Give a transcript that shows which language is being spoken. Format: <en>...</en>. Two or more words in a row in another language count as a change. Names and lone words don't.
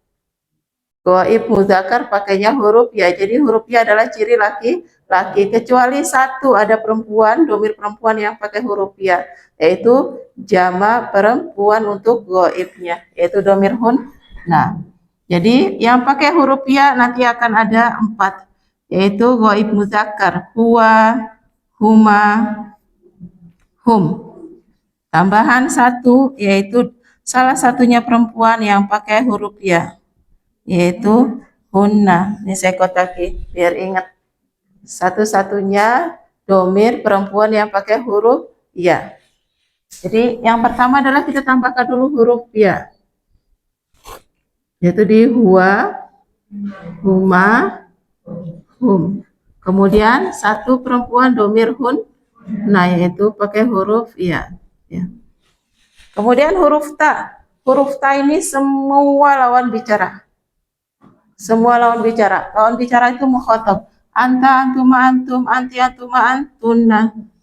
<ar>Ghaib muzakkar</ar> <id>pakainya huruf ya. Jadi huruf ya adalah ciri laki-laki, kecuali satu, ada perempuan, domir perempuan yang pakai huruf ya, yaitu jama perempuan untuk ghaibnya, yaitu domir hun. Nah, jadi yang pakai huruf ya nanti akan ada 4, yaitu</id> <ar>ghaib muzakkar, huwa, huma, hum.</ar> <id>Tambahan 1 yaitu salah satunya perempuan yang pakai huruf ya, yaitu hunna. Ini saya kotaki biar ingat. Satu-satunya domir perempuan yang pakai huruf ya. Jadi yang pertama adalah kita tambahkan dulu huruf ya, yaitu di</id> <ar>huwa, huma, hum.</ar> <id>Kemudian satu perempuan domir hun, nah yaitu pakai huruf ya. Kemudian huruf ta. Huruf ta ini semua lawan bicara. Semua lawan bicara. Lawan bicara itu mukhatab.</id> <ar>Anta, antuma, antum, anti, antuma, antunna.</ar>